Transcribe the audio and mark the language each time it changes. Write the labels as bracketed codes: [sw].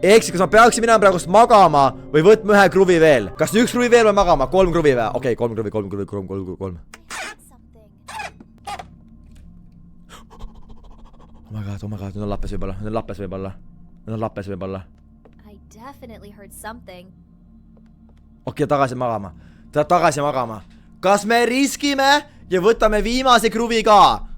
[et] Ehk siis, kas ma peaksin minema praegust magama või võtma ühe kruvi veel? Kas 1 kruvi veel või magama? 3 kruvi või? Okei, 3 kruvi. [en] Oh my god, [et] nüüd on lappes võib-olla. [en] I definitely heard something. [et] Okei, tagasi magama. Kas me riskime ja võtame viimase kruvi ka?